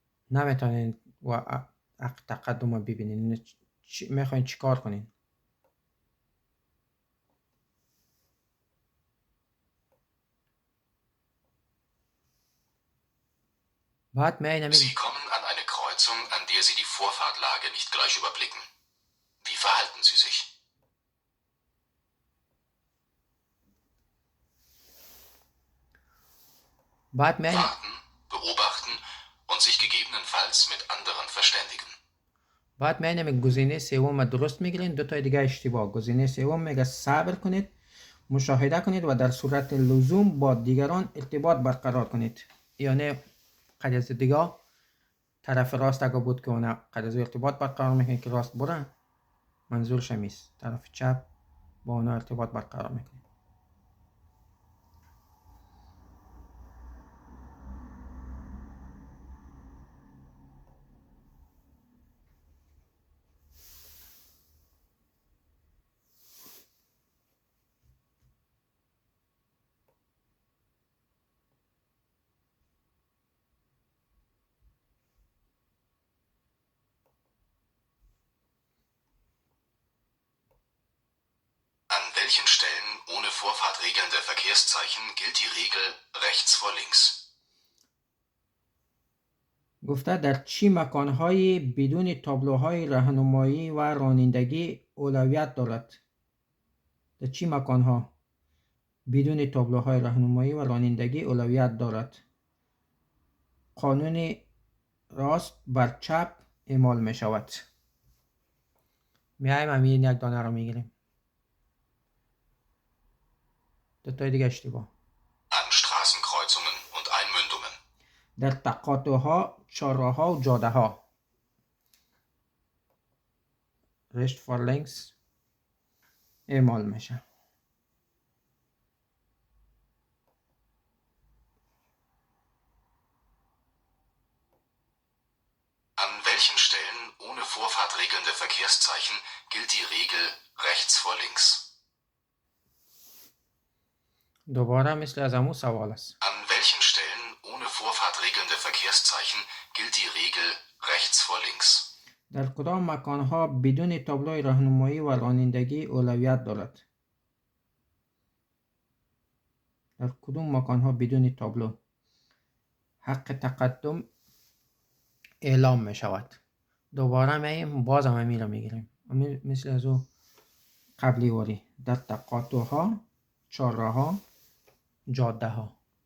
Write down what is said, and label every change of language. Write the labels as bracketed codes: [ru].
[fa] نمیتونید و حق تقدم را ببینید، میخواین چیکار کنین؟ بعد میاین [de] Sie kommen an eine Kreuzung, an der Sie die Vorfahrtlage nicht gleich überblicken. Wie verhalten Sie sich? [fa] بعد میاین [de] Warten, beobachten und sich gegebenenfalls mit anderen verständigen. [fa] بعد میاین گزینه سوم درست میگیرین، دو تا دیگه اشتباه. گزینه سوم میگه صبر کنید، مشاهده کنید و در صورت لزوم با دیگران ارتباط برقرار کنید. یعنی قد از دیگه طرف راست اگه بود که اون قد از ارتباط برقرار میکنه که راست برن، منظورش همیست طرف چپ با اون ارتباط برقرار میکنه. [de] An welchen Stellen ohne Vorfahrtregeln der Verkehrszeichen gilt die Regel rechts vor links? [fa] گفته در چی مکانهای بدون تابلوهای راهنمایی و رانندگی اولویت دارد؟ در چی مکانها بدون تابلوهای راهنمایی و رانندگی اولویت دارد؟ قانون راست بر چپ اعمال می شود. میایم همین یک دانه رو میگیریم. دو تا دیگه اشتباه. [de] An Straßenkreuzungen und Einmündungen. [fa] در تقاطعها، چهارراه‌ها و جاده ها. رشت فارلنگس اعمال میشه. [de] welchen Stellen ohne vorfahrtregelnde Verkehrszeichen gilt die Regel rechts vor links? [fa] دوباره مثل از همون سوال است. [de] An welchen Stellen ohne vorfahrtregelnde Verkehrszeichen gilt die Regel rechts vor links? [fa] در کدام مکانها بدون تابلوی راهنمایی و رانندگی اولویت دارد؟ در کدام مکانها بدون تابلو حق تقدم اعلام می شود؟ دوباره میایم باز هم همین را میگیریم مثل از او قبلی واری در تقاطع ها، چهارراه ها، جاده ها.